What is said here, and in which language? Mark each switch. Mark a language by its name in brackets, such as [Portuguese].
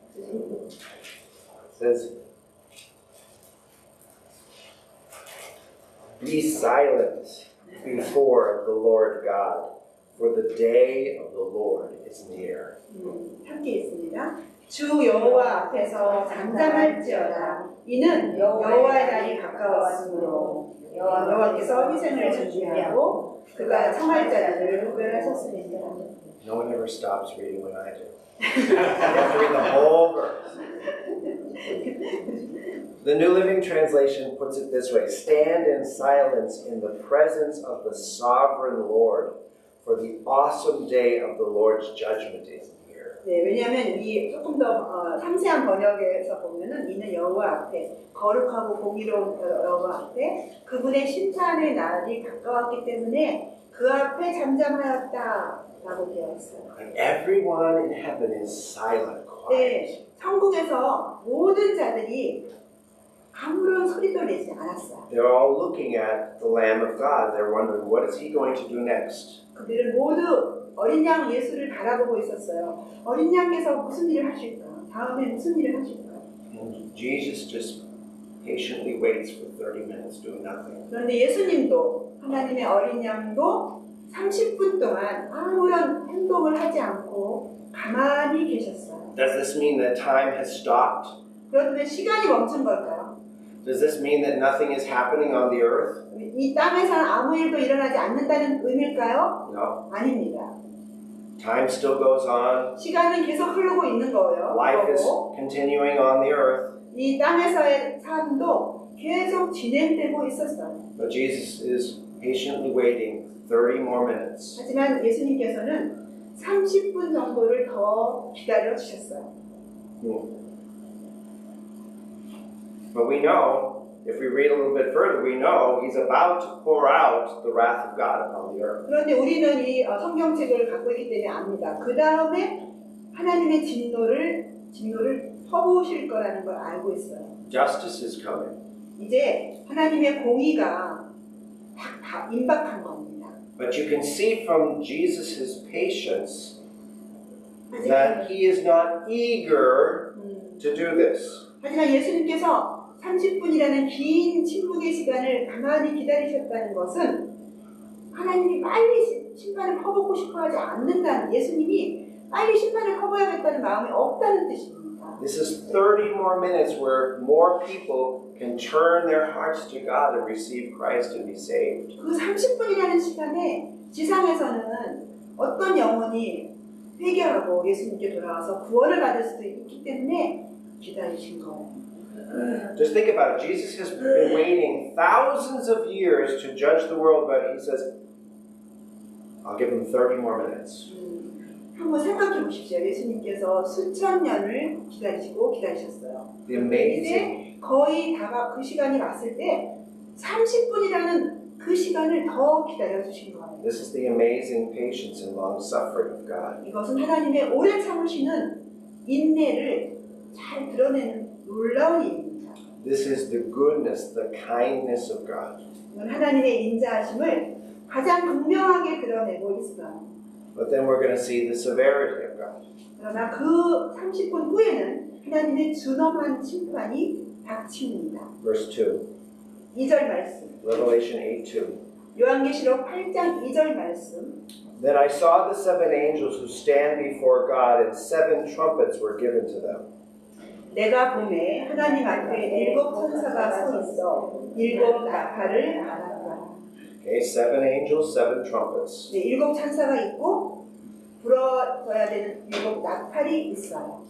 [English] It says, Be silent before the Lord God, for the day of the Lord is near. [Korean] 함께 있습니다. 주 여호와 앞에서 잠잠할지어다. 이는 여호와의 날이 가까웠으므로 여호와께서 희생을 준비하고 그가 청할 자들을 구별하셨습니다. [English] No one ever stops reading when I do. You have to read the whole verse. The New Living Translation puts it this way: Stand in silence in the presence of the sovereign Lord, for the awesome day of the Lord's judgment is near. [Korean] 네, 왜냐하면 이 조금 더 상세한 번역에서 보면은 이는 여호와 앞에 거룩하고 공의로운 여호와 앞에 그분의 심판의 날이 가까웠기 때문에 그 앞에 잠잠하였다라고 되어 있어요. [English] And everyone in heaven is silent, quiet. [Korean] 네, 천국에서 모든 자들이 아무런 소리도 내지 않았어요. [English] They're all looking at the Lamb of God. They're wondering, what is he going to do next? [Korean] 그들은 모두 어린 양 예수를 바라보고 있었어요. 어린 양께서 무슨 일을 하실까? 다음에 무슨 일을 하실까? [English] And Jesus just patiently waits for 30 minutes doing nothing. [Korean] 그런데 예수님도 하나님의 어린 양도 30분 동안 아무런 행동을 하지 않고 가만히 계셨어요. [English] Does this mean that time has stopped? [Korean] 그렇다면 시간이 멈춘 걸까요? [English] Does this mean that nothing is happening on the earth? [Korean] 이 땅에서는 아무 일도 일어나지 않는다는 의미일까요? [English] No. [Korean] 아닙니다. [English] Time still goes on. [Korean] 시간은 계속 흐르고 있는 거예요. [English] Life is [Korean] 그리고 [English] continuing on the earth. [Korean] 이 땅에서의 삶도 계속 진행되고 있었어요. [English] But Jesus is patiently waiting 30 more minutes. [Korean] 하지만 예수님께서는 30분 정도를 더 기다려 주셨어요. [English] But we know, if we read a little bit further, we know he's about to pour out the wrath of God upon the earth. [Korean] 그런데 우리는 이 성경책을 갖고 있기 때문에 압니다. 그 다음에 하나님의 진노를 퍼부으실 거라는 걸 알고 있어요. [English] Justice is coming. [Korean] 이제 하나님의 공의가 다 임박한 겁니다. [English] But you can see from Jesus' patience that he is not eager to do this. [Korean] 하지만 예수님께서 30분이라는 긴 침묵의 시간을 가만히 기다리셨다는 것은 하나님이 빨리 심판을 퍼붓고 싶어 하지 않는다는, 예수님이 빨리 심판을 퍼부어야겠다는 마음이 없다는 뜻입니다. [English] This is 30 more minutes where more people can turn their hearts to God and receive Christ and be saved. [Korean] 그 30분이라는 시간에 지상에서는 어떤 영혼이 회개하고 예수님께 돌아와서 구원을 받을 수도 있기 때문에 기다리신 거예요. [English] Just think about it. Jesus has been waiting thousands of years to judge the world, but he says, I'll give him 30 more minutes. [Korean] 한번 생각해 보십시오. 예수님께서 수천 년을 기다리셨어요. [English] The amazing, [Korean] 이제 거의 그 시간이 왔을 때 30분이라는 그 시간을 더 기다려주신 거예요. [English] this is the amazing patience and long suffering of God. [Korean] 이것은 하나님의 오래 참으시는 인내를 잘 드러내는 놀라운 일입니다. [English] This is the goodness, the kindness of God. [Korean] 이건 하나님의 인자하심을 가장 극명하게 드러내고 있어요. [English] But then we're going to see the severity of God. [Korean] 그러나 그 30분 후에는 하나님의 준엄한 심판이 닥칩니다. [English] Verse 2, [Korean] 2절 말씀. [English] Revelation 8:2. [Korean] 요한계시록 8장 2절 말씀. [English] Then I saw the seven angels who stand before God, and seven trumpets were given to them. [Korean] 내가 봄에 하나님 앞에 7 천사가 서 있어 7 나팔을 알았다. [English] Okay, seven angels, seven trumpets. [Korean] 네, 7 천사가 있고 불어져야 되는 7 나팔이 있어요.